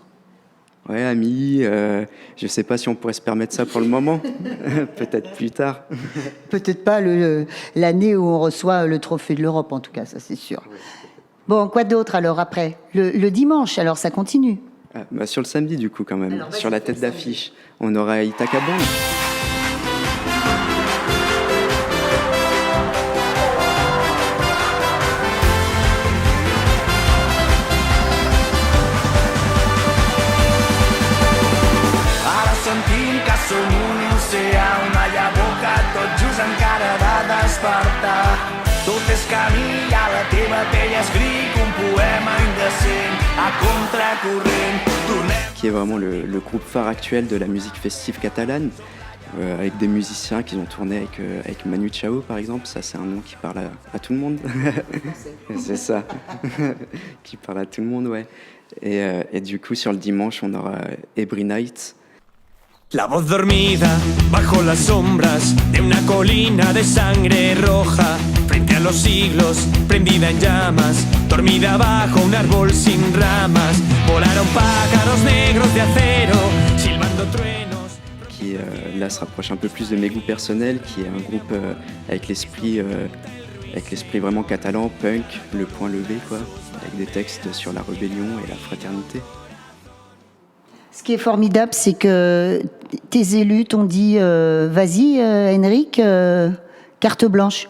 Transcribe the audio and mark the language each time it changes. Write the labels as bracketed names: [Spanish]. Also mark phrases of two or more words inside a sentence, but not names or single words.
[French] Ouais, Ami, je sais pas si on pourrait se permettre ça pour le moment. Peut-être plus tard. Peut-être pas l'année où on reçoit le trophée de l'Europe, en tout cas, ça c'est sûr. Bon, quoi d'autre alors après? Le dimanche, alors ça continue? Sur le samedi, du coup, quand même. Alors, sur la tête d'affiche, on aura Ithaca Band. [Catalan] Ara sentim que som un oceà, una llavor que tot just encara ha de despertar. Tot és camí i a la teva pell escric un poema indecent a contracorrent. [French] Qui est vraiment le groupe phare actuel de la musique festive catalane, avec des musiciens qui ont tourné avec Manu Chao, par exemple. Ça, c'est un nom qui parle à tout le monde. C'est ça. Qui parle à tout le monde, ouais. Et du coup, sur le dimanche, on aura Every Night. [Spanish] La voz dormida bajo las sombras de una colina de sangre roja, frente a los siglos, prendida en llamas, dormida bajo un árbol sin ramas, volaron pájaros negros de acero, silbando truenos. [French] Qui là se rapproche un peu plus de mes goûts personnels, qui est un groupe avec l'esprit vraiment catalan, punk, le point levé, quoi, avec des textes sur la rébellion et la fraternité. Ce qui est formidable, c'est que tes élus t'ont dit vas-y, Henrik, carte blanche.